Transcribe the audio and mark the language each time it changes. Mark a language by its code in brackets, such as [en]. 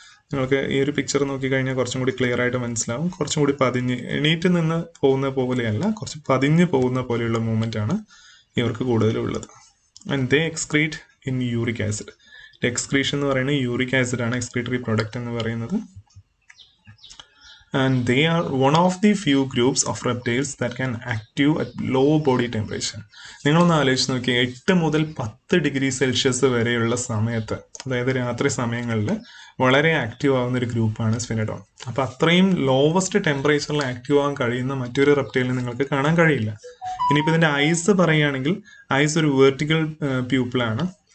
[ml] നിങ്ങൾക്ക് ഈ ഒരു പിക്ചർ നോക്കിക്കഴിഞ്ഞാൽ കുറച്ചും കൂടി ക്ലിയർ ആയിട്ട് മനസ്സിലാവും. കുറച്ചും കൂടി പതിഞ്ഞ് എണീറ്റ് നിന്ന് പോകുന്ന പോലെയല്ല, കുറച്ച് പതിഞ്ഞ് പോകുന്ന പോലെയുള്ള മൂവ്മെന്റ് ആണ് ഇവർക്ക് കൂടുതലുള്ളത്. [en] And they excrete in uric acid. [ml] Excretion എന്ന് പറയുന്നത് യൂറിക് ആസിഡ് ആണ് എക്സ്ക്രീറ്ററി പ്രൊഡക്റ്റ് എന്ന് പറയുന്നത്. [en] And they are one of the few groups of reptiles that can active at low body temperature. [ml] നിങ്ങളൊന്ന് ആലോചിച്ച് നോക്കിയാൽ 8 മുതൽ 10 ഡിഗ്രി സെൽഷ്യസ് വരെയുള്ള സമയത്ത്, അതായത് രാത്രി സമയങ്ങളിൽ വളരെ ആക്റ്റീവ് ആവുന്ന ഒരു ഗ്രൂപ്പാണ് സ്ഫിനോഡോൺ. അപ്പൊ അത്രയും ലോവസ്റ്റ് ടെമ്പറേച്ചറിൽ ആക്റ്റീവ് ആവാൻ കഴിയുന്ന മറ്റൊരു റെപ്റ്റൈലിനെ നിങ്ങൾക്ക് കാണാൻ കഴിയില്ല. ഇനിയിപ്പോൾ ഇതിന്റെ ഐസ് പറയുകയാണെങ്കിൽ ഐസ് ഒരു വെർട്ടിക്കൽ പ്യൂപ്പിളാണ്.